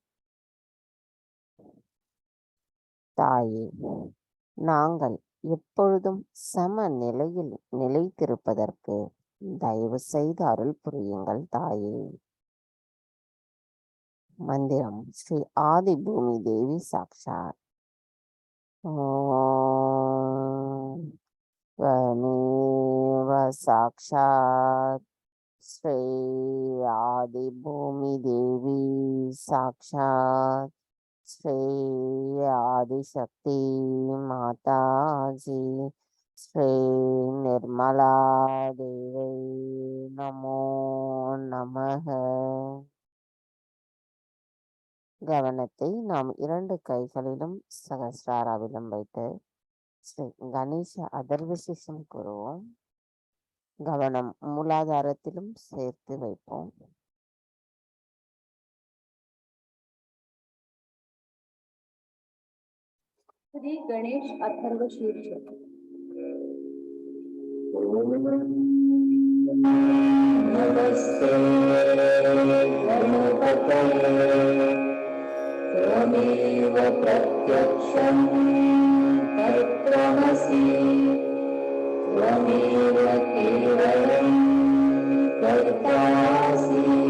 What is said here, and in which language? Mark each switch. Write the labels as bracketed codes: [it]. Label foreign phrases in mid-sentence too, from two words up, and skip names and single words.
[ta] தாயே, நாங்கள் எப்பொழுதும் சம நிலையில் நிலைத்திருப்பதற்கு தயவு செய்து அருள் புரியுங்கள் தாயே. மந்திரம் ஸ்ரீ ஆதி பூமி தேவி சாக்ஷாத். [sa] ஓம் त्वमेव साक्षात् श्री आदि भूमि देवी साक्षात् श्री आदिशक्ति माता जी श्री निर्मला देवी नमो नमः. [ta] கவனத்தை நாம் 2 கைகளிலும் சகஸ்ராராவிலும் வைத்து ஸ்ரீ கணேச அதர்வசிஷம் கூறுவோம். கவனம் மூலாதாரத்திலும் சேர்த்து வைப்போம். [sa] श्री गणेश अथर्व शीर्ष. नमस्ते त्वमेव प्रत्यक्षं तत्त्वमसि त्वमेव केवलं कर्तासि